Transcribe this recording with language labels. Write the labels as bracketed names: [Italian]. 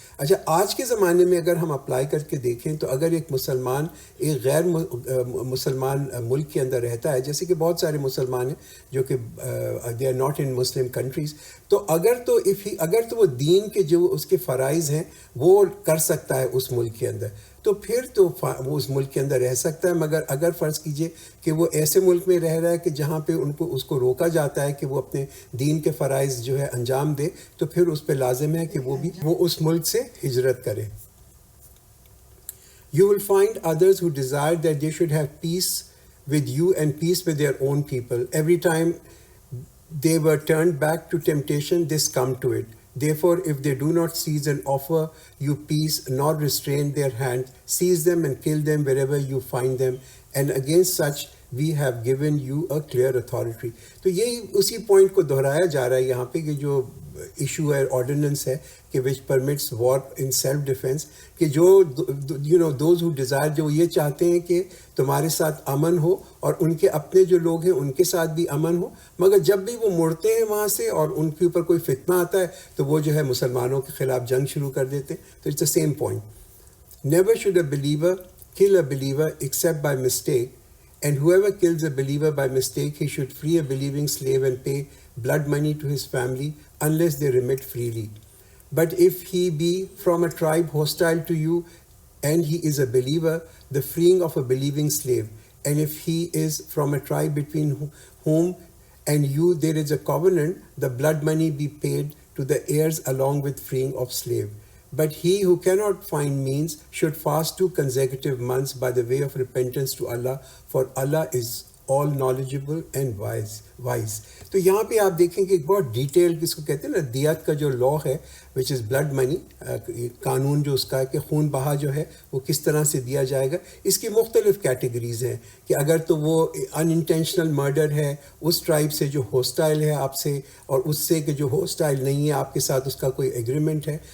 [Urdu] اچھا، آج کے زمانے میں اگر ہم اپلائی کر کے دیکھیں تو اگر ایک مسلمان ایک غیر مسلمان ملک کے اندر رہتا ہے، جیسے کہ بہت سارے مسلمان ہیں جو کہ [English] they are not in Muslim countries, [Urdu] تو اگر تو وہ دین کے جو اس کے فرائض ہیں وہ کر سکتا ہے اس ملک کے اندر، تو پھر تو وہ اس ملک کے اندر رہ سکتا ہے. مگر اگر فرض کیجئے کہ وہ ایسے ملک میں رہ رہا ہے کہ جہاں پہ اس کو روکا جاتا ہے کہ وہ اپنے دین کے فرائض جو ہے انجام دے، تو پھر اس پہ لازم ہے کہ وہ اس ملک سے ہجرت کرے. [English] You will find others who desire that they should have peace with you and peace with their own people. Every time they were turned back to temptation, they succumbed to it. Therefore, if they do not seize and offer you peace, nor restrain their hand, seize them and kill them wherever you find them. And against such, we have given you a clear authority. [Urdu] تو یہی اسی point کو دہرایا جا رہا ہے یہاں پہ کہ جو ایشو ہے، آرڈیننس ہے کہ [English] which permits war in self defence, [Urdu] کہ جو [English] those who desire, [Urdu] جو یہ چاہتے ہیں کہ تمہارے ساتھ امن ہو اور ان کے اپنے جو لوگ ہیں ان کے ساتھ بھی امن ہو، مگر جب بھی وہ مڑتے ہیں وہاں سے اور ان کے اوپر کوئی فتنہ آتا ہے تو وہ جو ہے مسلمانوں کے خلاف جنگ شروع کر دیتے ہیں. [English] تو it's the same point. Never should a believer kill a believer except by mistake, and whoever kills a believer by mistake, he should free a believing slave and pay blood money to his family unless they remit freely. But if he be from a tribe hostile to you and he is a believer, the freeing of a believing slave. And if he is from a tribe between whom and you there is a covenant, the blood money be paid to the heirs along with freeing of slave. But he who cannot find means should fast 2 consecutive months by the way of repentance to Allah, for Allah is all knowledgeable and wise. [Urdu] تو یہاں پہ آپ دیکھیں کہ ایک بہت detail کس کو کہتے ہیں نا، دیات کا جو لا ہے [English] which is blood money, [Urdu] قانون جو اس کا ہے کہ خون بہا جو ہے وہ کس طرح سے دیا جائے گا. اس کی مختلف کیٹیگریز ہیں کہ اگر تو وہ ان انٹینشنل مرڈر ہے اس ٹرائب سے جو ہوسٹائل ہے آپ سے، اور اس سے کہ جو ہوسٹائل نہیں ہے آپ کے ساتھ اس کا کوئی ایگریمنٹ ہے.